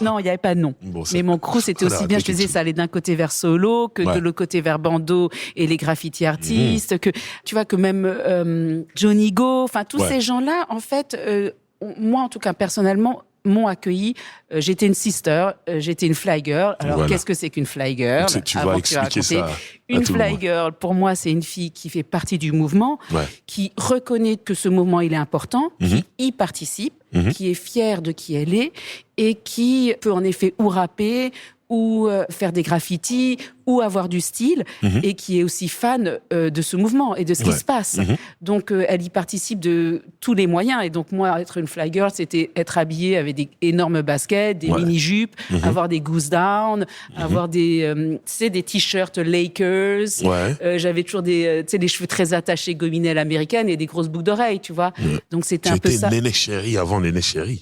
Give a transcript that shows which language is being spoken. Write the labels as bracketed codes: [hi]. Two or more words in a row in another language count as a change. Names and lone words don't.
[fr] Non, il n'y avait pas de nom. Bon, mais mon crew, c'était aussi bien, je te disais, ça allait d'un côté vers Solo, que de l'autre côté vers Bando et les graffiti artistes, que, tu vois, que même Johnny Go, enfin, tous ces gens-là, en fait, moi, en tout cas, personnellement, m'ont accueilli. J'étais une sister, j'étais une [en] fly girl. [fr] Alors, qu'est-ce que c'est qu'une [en] fly girl? [fr] Tu vas expliquer ça. Une [en] fly girl, [fr] pour moi, c'est une fille qui fait partie du mouvement, qui reconnaît que ce mouvement, il est important, qui y participe, qui est fière de qui elle est et qui peut en effet ou rapper, ou faire des graffitis, ou avoir du style et qui est aussi fan de ce mouvement et de ce qui se passe. Donc, elle y participe de tous les moyens. Et donc, moi, être une [en] fly girl, [fr] c'était être habillée avec des énormes baskets, des mini-jupes, avoir des [en] goose down, [fr] avoir des t-shirts Lakers. J'avais toujours des cheveux très attachés, gominés à l'américaine et des grosses boucles d'oreilles, tu vois. Donc, c'était un peu ça. Tu étais Néné Chéri avant Néné Chéri.